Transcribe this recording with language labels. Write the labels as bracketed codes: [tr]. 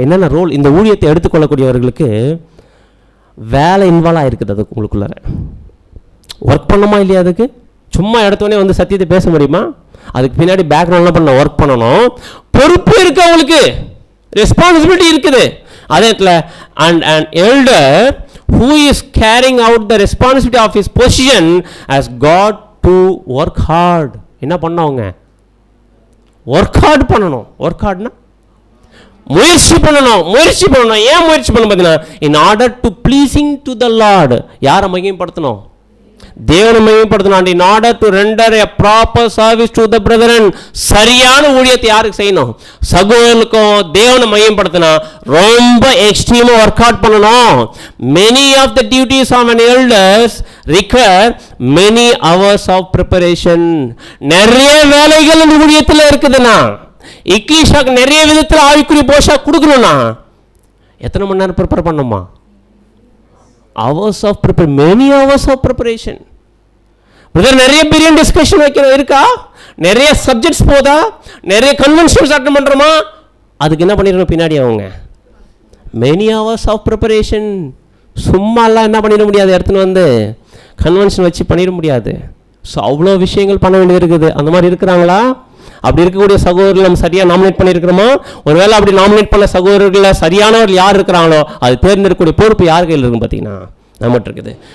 [ta] என்னென்ன ரோல் இந்த ஊழியத்தை எடுத்துக்கொள்ளக்கூடியவர்களுக்கு வேலை இன்வால்வ் ஆகிருக்குது. அதுக்கு உங்களுக்குள்ளார ஒர்க் பண்ணணுமா இல்லையா? அதுக்கு சும்மா எடுத்தோடனே வந்து சத்தியத்தை பேச முடியுமா? அதுக்கு பின்னாடி பேக்ரவுண்ட்லாம் பண்ண ஒர்க் பண்ணணும். பொறுப்பு இருக்குது, அவங்களுக்கு ரெஸ்பான்சிபிலிட்டி இருக்குது. அதே இடத்துல [en] an elder who is carrying out the responsibility of his position has got to work hard. [ta] என்ன பண்ணவங்க? ஒர்க் ஹார்ட் பண்ணணும். ஒர்க் ஹார்ட்னா முயற்சி பண்ணணும். ஏன் முயற்சி பண்ணணும் பார்த்தீங்கன்னா [en] in order to pleasing to the Lord. [ta] யாரை மகிமைப்படுத்தணும்? தேவனை மகிமைப்படுத்தணும். [en] in order to render a proper service to the brethren. [ta] சரியான ஊழியத்தை யாருக்கு செய்யணும்? சகோதரனுக்கும். தேவனை மகிமைப்படுத்தினா ரொம்ப எக்ஸ்ட்ரீமா ஒர்க் அவுட் பண்ணணும். [en] many of the duties of an elders require many hours of preparation. [ta] நிறைய வேலைகள் இந்த ஊழியத்தில் இருக்குதுன்னா இக்லிஷாக்கு நிறைய விதத்தில் ஆவிக்குரிய போஷா கொடுக்கணும்னா எத்தனை மணி நேரம் ப்ரிப்பேர் பண்ணுமா? [en] hours of preparation, many hours of preparation. [ta] Brother நிறைய பெரிய டிஸ்கஷன் இருக்கா? நிறைய சப்ஜெக்ட்ஸ் போதா? நிறைய கன்வென்ஷன்ஸ் அட்டெண்ட் பண்ணுறோமா? அதுக்கு என்ன பண்ணிடணும் பின்னாடி? அவங்க [en] many hours of preparation. [ta] சும்மாலாம் என்ன பண்ணிட முடியாது, எடுத்துன்னு வந்து கன்வென்ஷன் வச்சு பண்ணிட முடியாது. ஸோ அவ்வளோ விஷயங்கள் பண்ண வேண்டியது இருக்குது. அந்த மாதிரி இருக்கிறாங்களா? அப்படி இருக்கக்கூடிய சகோதரர்கள் நம்ம சரியாக நாமினேட் பண்ணியிருக்கிறோமா? ஒருவேளை அப்படி நாமினேட் பண்ண சகோதரர்களில் சரியானவர்கள் யார் இருக்கிறாங்களோ அது தேர்ந்தெடுக்கக்கூடிய பொறுப்பு யார் கையில் இருக்குன்னு பார்த்தீங்கன்னா நம்மகிட்ட இருக்குது.